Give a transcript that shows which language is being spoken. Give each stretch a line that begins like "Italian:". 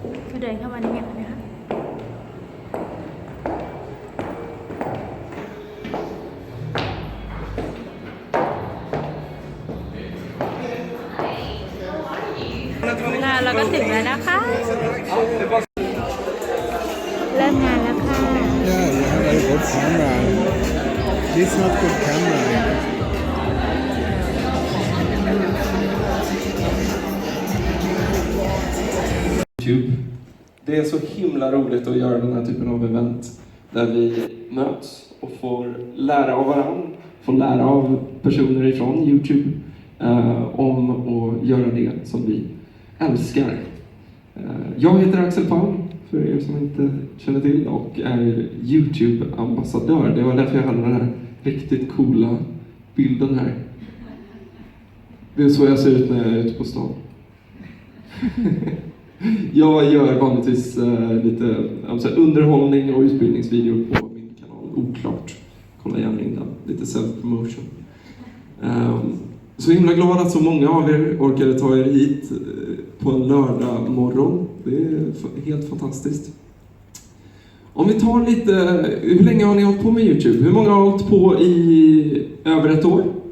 Thai: ก็เดินเข้ามาในงานนะคะ เราก็ ถึงแล้วนะคะ เริ่มงานแล้วค่ะ
English: Yeah, you have a good camera. This is not good camera. YouTube.
Swedish: Det är så himla roligt att göra den här typen av event där vi möts och får lära av varandra, får lära av personer ifrån YouTube om att göra det som vi älskar. Jag heter Axel Palm, för er som inte känner till, och är YouTube-ambassadör. Det var därför jag hade den här riktigt coola bilden här. Det är så jag ser ut när jag är ute på stan. Jag gör vanligtvis lite underhållning och utbildningsvideor på min kanal, oklart. Kolla gärna in den, lite self-promotion. Så himla glad att så många av er orkade ta er hit på en lördag morgon. Det är helt fantastiskt. Om vi tar lite, hur länge har ni hållit på med YouTube? Hur många har hållit på i över ett år?